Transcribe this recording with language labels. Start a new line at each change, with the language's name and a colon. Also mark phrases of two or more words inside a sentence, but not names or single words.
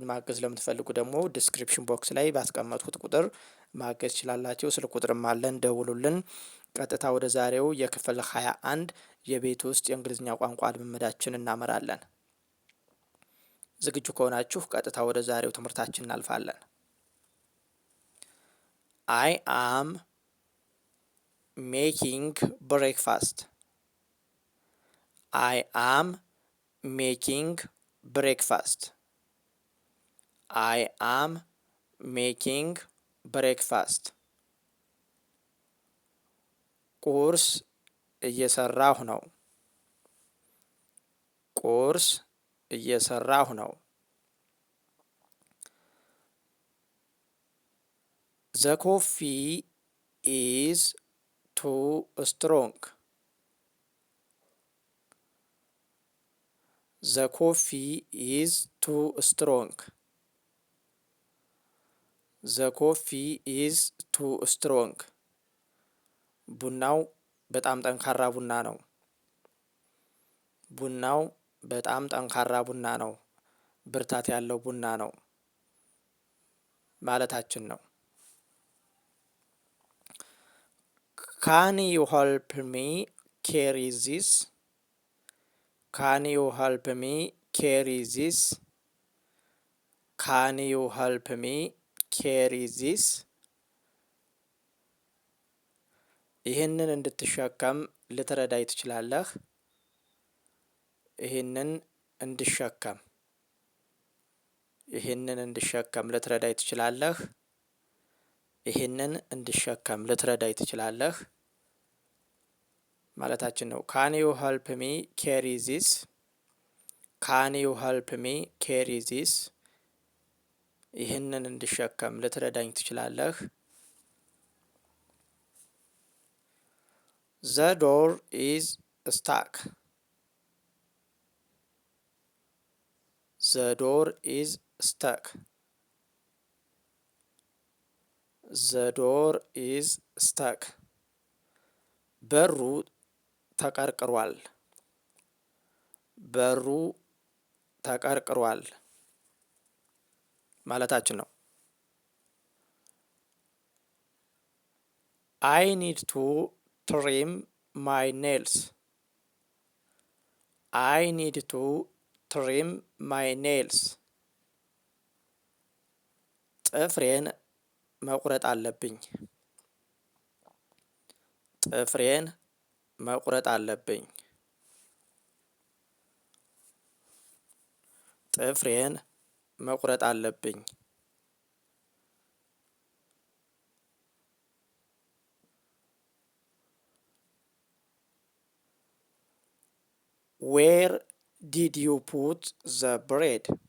Amharic: ማገዝ ለምትፈልጉ ደግሞ
English: description box
Amharic: ላይ ባስቀመጥኩት ቁጥር ማገዝ ይችላላችሁ። ስልክ ቁጥርም አለን፣ ደውሉልን። ቀጥታ ወደ ዛሬው የክፍል 21 የቤት ውስጥ የእንግሊዝኛ ቋንቋ ልምምዳችን እናመራለን። ዝግጁ ከሆናችሁ ቀጥታ ወደ ዛሬው ትምህርታችን እናልፋለን።
English: I am making breakfast. I am making breakfast. I am making breakfast.
Amharic: ቁርስ እየሰራሁ ነው። ቁርስ እየሰራሁ ነው።
English: The coffee is too strong. The coffee is too strong. The coffee is too strong.
Amharic: ቡናው በጣም ጠንካራ ቡና ነው። ቡናው በጣም ጠንካራ ቡና ነው፣ ብርታት ያለው ቡና ነው ማለታችን ነው።
English: Can you help me carry this? Can you help me carry this? Can you help me carry this?
Amharic: ይህንን እንድትሸከም ልትረዳኝ ትችላለህ? ይህንን እንድሸከም ልትረዳኝ ትችላለህ? ይህንን እንድሸከም ልትረዳኝ ትችላለህ ማለታችን ነው።
English: Can you help me carry this? Can you help me carry this?
Amharic: ይህንን እንድሸከም ልትረዳኝ ትችላለህ?
English: The door is stuck. The door is stuck. The door is stuck.
Amharic: በሩ ተቀርቅሯል። በሩ ተቀርቅሯል ማለታችን ነው።
English: I need to trim my nails. I need to trim my nails.
Amharic: ጥፍሬን መቁረጥ አለብኝ። ጥፍሬን መቁረጥ አለብኝ። ጥፍሬን መቁረጥ አለብኝ።
English: Where did you put the bread?